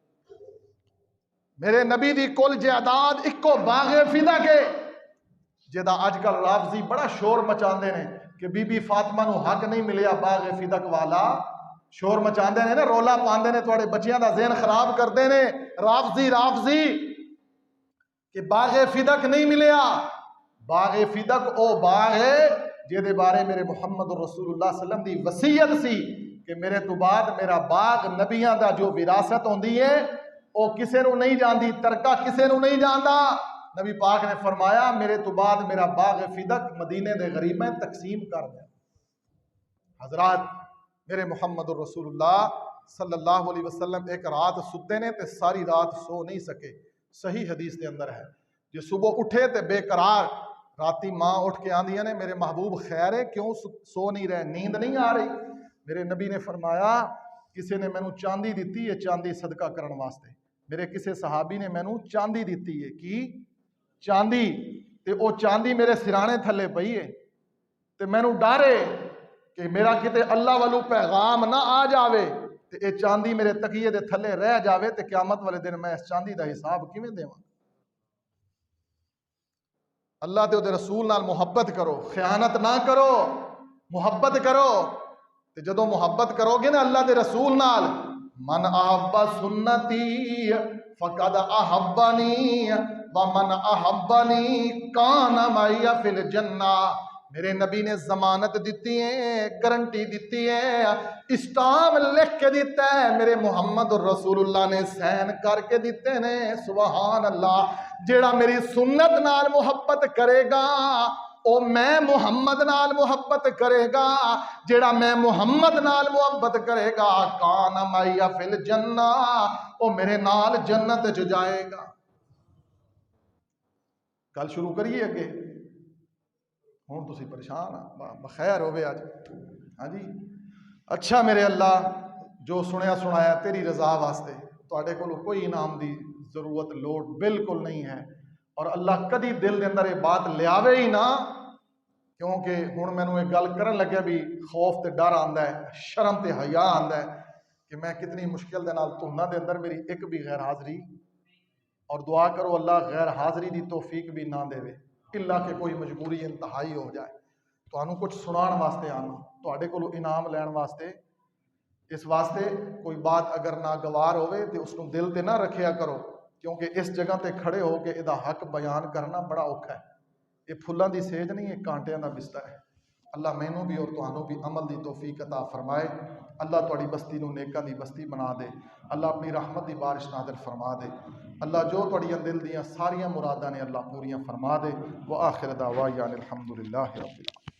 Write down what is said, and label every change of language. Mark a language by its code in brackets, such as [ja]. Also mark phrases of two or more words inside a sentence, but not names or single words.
[pa] میرے نبی دی کل جائیداد اکو باغ فدق ہے، جدا اج کل رافضی بڑا شور مچاندے نے کہ بی بی فاطمہ نو حق نہیں ملیا باغ فدق والا، شور مچاندے نے نا، رولا پاندے نے، تھوڑے بچیاں دا ذہن خراب کردے نے رافضی کہ باغ فدق نہیں ملیا۔ باغ فدق او باغ ہے جے بارے میرے محمد رسول اللہ [ar] صلی اللہ علیہ وسلم [pa] دی وصیت سی کہ میرے تو بعد میرا باغ نبیاں دا جو وراثت ہوندی ہے او کسے نو نہیں جاندی، ترکہ کسے نو نہیں جاندا۔ نبی پاک نے فرمایا میرے تو بعد میرا باغ فدق مدینے دے غریب میں تقسیم کر دیں۔ حضرات میرے محمد رسول اللہ [ar] صلی اللہ علیہ وسلم [pa] ایک رات ستے نے تے ساری رات سو نہیں سکے، صحیح حدیث دے اندر ہے، جو صبح اٹھے تے بے قرار، راتی ماں اٹھ کے آندیاں نے میرے محبوب خیر ہے کیوں سو نہیں رہے، نیند نہیں آ رہی؟ میرے نبی نے فرمایا کسے نے مینوں چاندی دیتی ہے چاندی صدقہ کرن واسطے، میرے کسے صحابی نے مینوں چاندی دیتی ہے، کی چاندی، تے او چاندی میرے سرانے تھلے پئی ہے، تے مینوں ڈارے کہ میرا کتے اللہ والو پیغام نہ آ جاوے تے اے چاندی میرے تکیے دے تھلے رہ جاوے تے قیامت والے دن میں اس چاندی دا حساب کیویں دیواں؟ اللہ تے او دے رسول نال محبت کرو، خیانت نہ کرو، محبت کرو، تے جدوں محبت کرو گے نا اللہ دے رسول نال، [ar] من احب سنتی فقد احبنی ومن احبنی کان معی فی الجنہ۔ [pa] میرے نبی نے ضمانت دیتی ہے، گارنٹی دیتی ہے، اسٹام لکھ کے دیتا ہے، میرے محمد الرسول اللہ نے سین کر کے دیتے نے، [ar] سبحان اللہ۔ [pa] جیڑا میری سنت نال محبت کرے گا او میں محمد نال محبت کرے گا، جیڑا میں محمد نال محبت کرے گا [ar] کان معی فی الجنہ، [pa] او میرے نال جنت چ جائے گا۔ کل شروع کریے اگے، ہوں تسی پریشان بخیر ہوئے آج، ہاں جی۔ اچھا میرے اللہ جو سنیا سنایا تیری رضا واسطے، تواڈے کولوں کوئی انعام دی ضرورت لوڑ بالکل نہیں ہے، اور اللہ کدی دل دے اندر یہ بات لیاوے ہی نہ، کیونکہ ہن مینوں ایک گل کرن لگیا بھی خوف تے ڈر آندا ہے، شرم تے حیا آندا ہے کہ میں کتنی مشکل دے نال تہناں دے اندر میری ایک بھی غیر حاضری، اور دعا کرو اللہ غیر حاضری دی توفیق بھی نہ دے، اللہ کہ کوئی مجبوری انتہائی ہو جائے، تانوں کچھ سنان واسطے آنا، تواڈے کولوں انعام لین واسطے، اس واسطے کوئی بات اگر ناگوار ہوئے تو اس کو دل تے نہ رکھیا کرو، کیونکہ اس جگہ تے کھڑے ہو کے ادا حق بیان کرنا بڑا اوکھا ہے، یہ پھلاں دی سیج نہیں، یہ کانٹیاں دا بستر ہے۔ اللہ مینوں بھی اور تانوں بھی عمل دی توفیق عطا فرمائے، اللہ تواڈی بستی نو نیکاں دی بستی بنا دے، اللہ اپنی رحمت دی بارش نازل فرما دے، اللہ جو تواڈیاں دل دیاں ساریاں مراداں نے اللہ پوریاں فرما دے، [ar] وآخر دعوانا الحمدللہ رب العالمین۔